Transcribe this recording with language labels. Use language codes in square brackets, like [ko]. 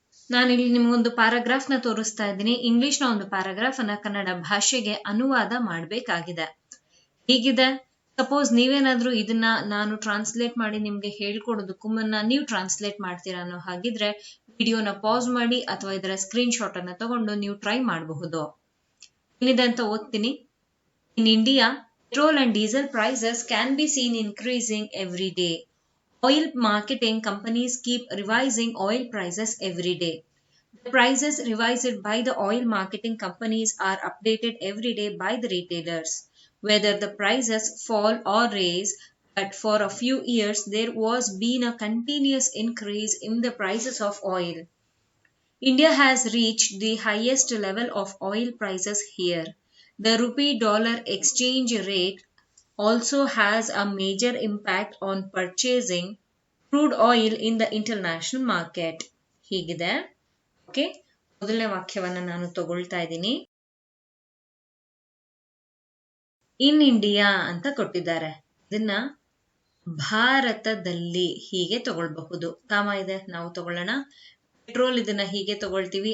[kn] ನಾನಿಲ್ಲಿ ನಿಮ್ಗೊಂದು ಪ್ಯಾರಾಗ್ರಾಫ್ ನ ತೋರಿಸ್ತಾ ಇದ್ದೀನಿ. ಇಂಗ್ಲಿಷ್ ನ ಒಂದು ಪ್ಯಾರಾಗ್ರಾಫ್ ಅನ್ನ ಕನ್ನಡ ಭಾಷೆಗೆ ಅನುವಾದ ಮಾಡಬೇಕಾಗಿದೆ. ಹೀಗಿದೆ, ಸಪೋಸ್ ನೀವೇನಾದ್ರೂ ಇದನ್ನ ನಾನು ಟ್ರಾನ್ಸ್ಲೇಟ್ ಮಾಡಿ ನಿಮ್ಗೆ ಹೇಳ್ಕೊಡೋದಕ್ಕೂ ಮುನ್ನ ನೀವು ಟ್ರಾನ್ಸ್ಲೇಟ್ ಮಾಡ್ತೀರಾ ಅನ್ನೋ ಹಾಗಿದ್ರೆ ವಿಡಿಯೋನ ಪಾಸ್ ಮಾಡಿ ಅಥವಾ ಇದರ ಸ್ಕ್ರೀನ್ ಶಾಟ್ ಅನ್ನ ತಗೊಂಡು ನೀವು ಟ್ರೈ ಮಾಡಬಹುದು. ಏನಿದೆ ಅಂತ ಓದ್ತೀನಿ. [en] In India, petrol and diesel prices can be seen increasing every day. Oil marketing companies keep revising oil prices every day. The prices revised by the oil marketing companies are updated every day by the retailers. Whether the prices fall or rise, but for a few years there was been a continuous increase in the prices of oil. India has reached the highest level of oil prices here. The rupee-dollar exchange rate also has a major impact on purchasing crude oil in the international market. [kn] ಹೀಗಿದೆ. Okay, ಮೊದಲನೇ ವಾಕ್ಯವನ್ನ ನಾನು ತಗೊಳ್ತಾ ಇದ್ದೀನಿ. In India ಅಂತ ಕೊಟ್ಟಿದ್ದಾರೆ. ಇದನ್ನ ಭಾರತದಲ್ಲಿ ಹೀಗೆ ತಗೊಳ್ಬಹುದು. ಕಾಮ ಇದೆ, ನಾವು ತಗೊಳ್ಳೋಣ. ಪೆಟ್ರೋಲ್ ಇದನ್ನ ಹೀಗೆ ತಗೊಳ್ತೀವಿ.